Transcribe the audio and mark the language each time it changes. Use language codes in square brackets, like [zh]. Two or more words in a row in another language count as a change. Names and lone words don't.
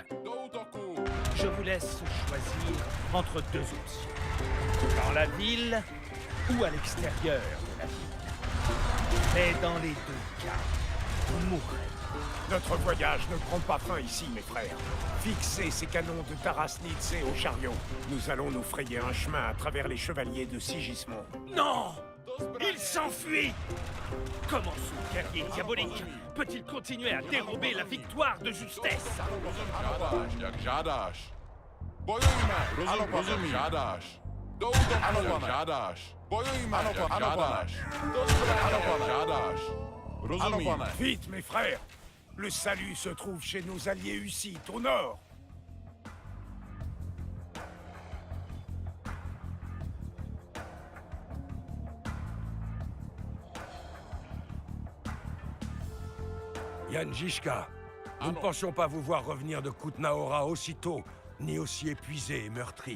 [cs] Do útoku! [fr] Je vous laisse choisir entre deux options. Dans la ville ou à l'extérieur de la ville. Mais dans les deux cas, vous mourrez. Notre voyage ne prend pas fin ici, mes frères. Fixez ces canons de Tarasnitse au chariot. Nous allons nous frayer un chemin à travers les chevaliers de Sigismond. Non! Il s'enfuit! Comment ce guerrier diabolique peut-il continuer à dérober la victoire de justesse? [cs] Žádáš, jak žádáš. Bojujme! Rozumím. Žádáš. Do útoku! Jak žádáš. Bojujme! Jak žádáš. Do zbraně! Jak žádáš. Rozumím. [fr] Vite, mes frères! Le salut se trouve chez nos alliés hussites, au nord. Yanjishka, nous ne pensions pas vous voir revenir de Kutnaora aussitôt, ni aussi épuisé et meurtri.